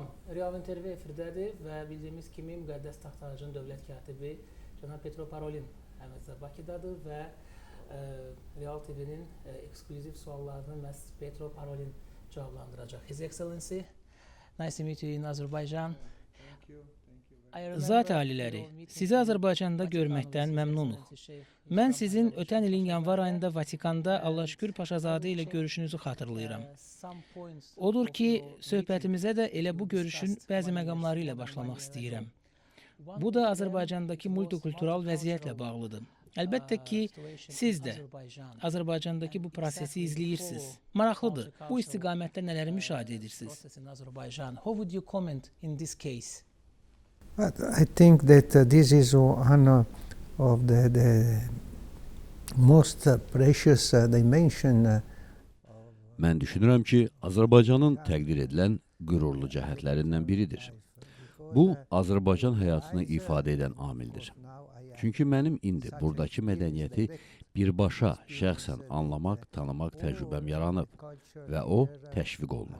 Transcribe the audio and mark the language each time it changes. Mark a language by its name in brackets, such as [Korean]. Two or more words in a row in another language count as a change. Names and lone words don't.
[Azerbaijani] Real TV efirdədir və bildiyimiz kimi Müqəddəs Taxt-Tacın dövlət katibi cənab Petro Parolin həməcə Bakıdadır və Real TV-nin eksklüziv suallarını məhz Petro Parolin cavablandıracaq. [English] His Excellency, nice to meet you in Azerbaijan. [Azerbaijani] Zat aliləri, sizi Azərbaycanda görməkdən məmnunuq. Mən sizin ötən ilin yanvar ayında Vatikanda Allah şükür Paşazadə ilə görüşünüzü xatırlayıram. Odur ki, söhbətimizə də elə bu görüşün bəzi məqamları ilə başlamaq istəyirəm. Bu da Azərbaycandakı multikultural vəziyyətlə bağlıdır. Əlbəttə ki, siz də Azərbaycandakı bu prosesi izləyirsiniz. Maraqlıdır, bu istiqamətdə nələri müşahidə edirsiniz? [English] How would you comment in this case? But I think that this is one of the most precious dimension. [Azerbaijani] Mən düşünürəm ki, Azərbaycanın təqdir edilən qürurlu cəhətlərindən biridir. Bu, Azərbaycan həyatını ifadə edən amildir. Çünki mənim indi buradakı mədəniyyəti birbaşa, şəxsən anlamaq, tanımaq təcrübəm yaranıb və o təşviq olunur.